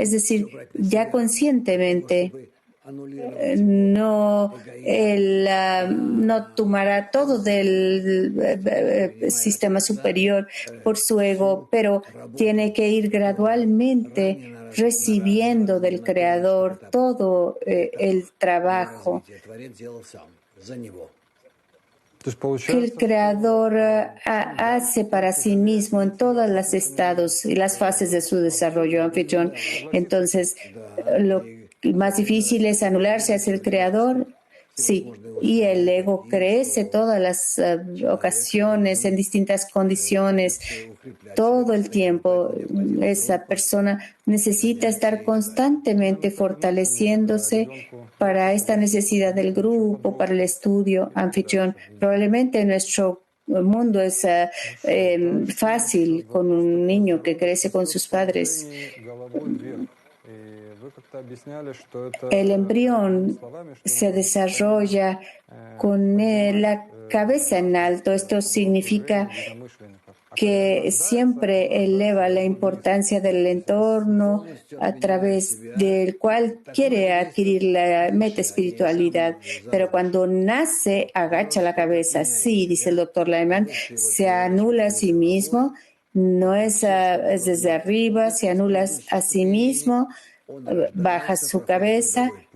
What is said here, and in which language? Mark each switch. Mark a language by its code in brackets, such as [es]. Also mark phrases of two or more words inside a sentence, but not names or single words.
[es] Es decir, ya conscientemente no tomará todo del sistema superior por su ego, pero tiene que ir gradualmente recibiendo del Creador todo el trabajo. [ru] То есть [es] que el [ru] получается, [es] creador hace para sí mismo en todos los estados y las fases de su desarrollo, anfitrión. Entonces, lo más difícil es anularse hacia el creador. Sí, y el ego crece todas las ocasiones, en distintas condiciones, todo el tiempo. Esa persona necesita estar constantemente fortaleciéndose para esta necesidad del grupo, para el estudio, anfitrión. Probablemente nuestro mundo es fácil con un niño que crece con sus padres. [ru] движении головой вверх. И вы как-то объясняли, что это [es] El [ru] другими [es] embrión [ru] словами, что [es] se [ru] нужно постоянно [es] desarrolla con [ru] поднимать [es] la cabeza en alto. Esto [ru] поток [es] significa [ru] движения единомышленников. А когда [es] que [ru] рождается, [es] siempre eleva la importancia del entorno a través del cual quiere adquirir la meta espiritualidad. Pero cuando nace, agacha la cabeza. Sí, dice el doctor Lyman, se anula a sí mismo, no es, es desde arriba, se anula a sí mismo, baja su cabeza,